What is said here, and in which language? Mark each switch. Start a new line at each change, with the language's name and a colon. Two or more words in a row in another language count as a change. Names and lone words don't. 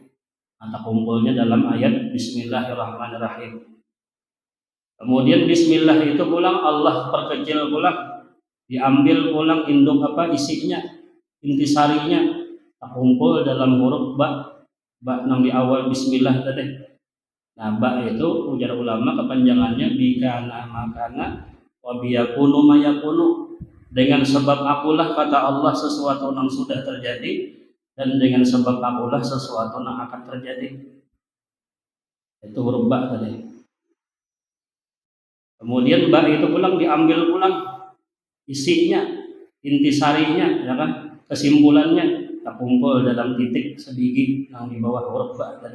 Indonesian: Nah, terkumpulnya dalam ayat Bismillahirrahmanirrahim. Kemudian Bismillah itu pulang Allah perkecil pulang, diambil pulang induk isinya, intisarinya, terkumpul dalam huruf ba yang di awal Bismillah tadi. Nah ba itu ujar ulama kepanjangannya
Arabic: بي كان ما كان وبي يكون ما يكون,
Indonesian: dengan sebab akulah kata Allah sesuatu yang sudah terjadi, dan dengan sebab akulah sesuatu yang akan terjadi. Itu huruf ba tadi. Kemudian ba itu pulang diambil pulang isinya, intisarinya, ya kan, kesimpulannya terkumpul dalam titik sebiji yang di bawah huruf ba tadi.